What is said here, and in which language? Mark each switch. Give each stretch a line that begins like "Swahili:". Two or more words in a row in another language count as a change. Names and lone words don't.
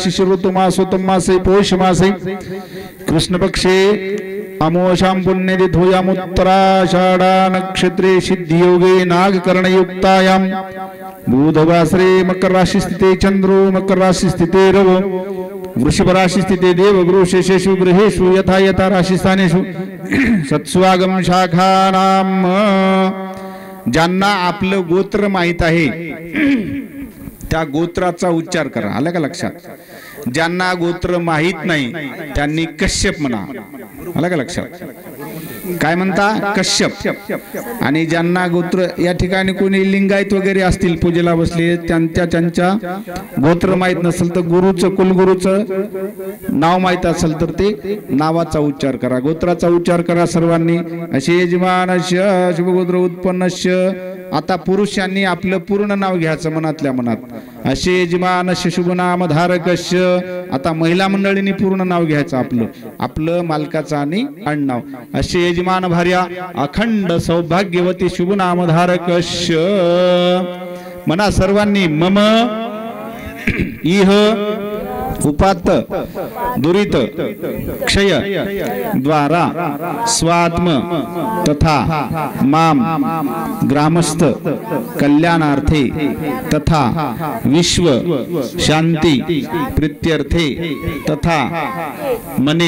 Sanskrit: शिशिर ऋतु मासोत्तम मासे पौष मासे कृष्ण पक्षे अमोषां पुण्यतिथोयामुत्तराषाढा नक्षत्रे सिद्धियोगे नागकर्णयुक्तायां बुधवासरे मकर राशि स्थिते चंद्रो मकर राशि स्थिते रवो वृषभ राशि स्थिते देव गृहेषु गृहेषु यथा यथा राशिस्थानेषु सत्स्वागम शाखानाम.
Marathi: ज्यांना आपलं गोत्र माहित आहे त्या गोत्राचा उच्चार करा. आलं का लक्षात? ज्यांना गोत्र माहित नाही त्यांनी कश्यप म्हणा. आलं का लक्षात? काय म्हणता? कश्यप. आणि ज्यांना गोत्र या ठिकाणी कोणी लिंगायत वगैरे असतील पूजेला बसले त्यांच्या गोत्र माहित नसेल तर गुरुचं कुलगुरूचं नाव माहित असेल तर ते नावाचा उच्चार करा. गोत्राचा उच्चार करा सर्वांनी.
Sanskrit: असे यजमानस्य शुभगोत्र उत्पन्नस्य.
Marathi: आता पुरुषांनी आपलं पूर्ण नाव घ्यायचं मनातल्या मनात.
Sanskrit: असे यजमानस्य शुभनाम धारकस्य.
Marathi: आता महिला मंडळींनी पूर्ण नाव घ्यायचं आपलं मालकाचं आणि आडनाव.
Sanskrit: असे यजमान भार्या अखंड सौभाग्यवती शुभनाम धारकस्य.
Marathi: म्हणा सर्वांनी
Sanskrit: मम इह उपात्त दुरित क्षय द्वारा स्वात्म तथा माम ग्रामस्थ कल्याणार्थे तथा विश्व शांती प्रीत्यर्थे तथा मने